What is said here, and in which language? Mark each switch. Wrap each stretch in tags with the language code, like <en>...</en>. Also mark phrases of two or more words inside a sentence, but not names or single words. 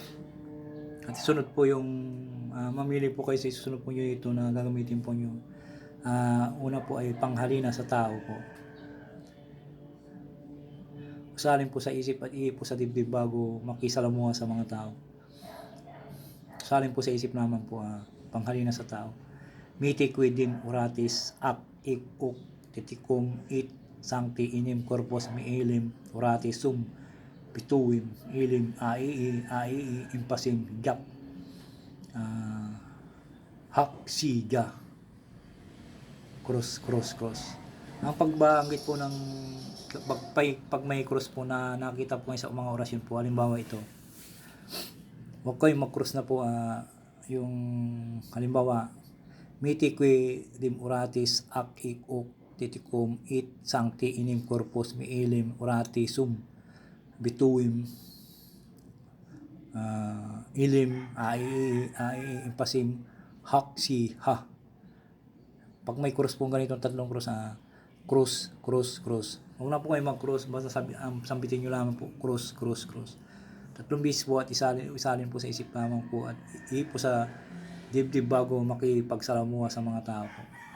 <tl>At isunod po yung mamili po kayo sa isusunod po nyo ito na gagamitin po nyo. Una po ay panghalina sa tao po. Usalin po sa isip at ihip po sa dibdib bago makisalamuha sa mga tao. Usalin po sa isip naman po, panghalina sa tao. Miti quidin oratis ak ik uk titikum it sancti inim corpus miilim oratis sum pituim ilim aii impasim jak hak siga cross. Ang pagbanggit po ng pag may cross po na nakita po sa mga orasyon po, halimbawa ito, huwag kayong mag-cross na po, yung halimbawa miti qui dim oratis ac ik uk titikum it sancti inim corpus miilim orati sum bituim ilim ai impasim hak si ha. Pag may cross po ganito, tatlong cross, cross. Huwag na po kayo mag-cross, basta sambitin nyo lamang po, cross. Tatlong beses po at isalin po sa isip lamang po at po sa dibdib bago makipagsalamuha sa mga tao po.</tl>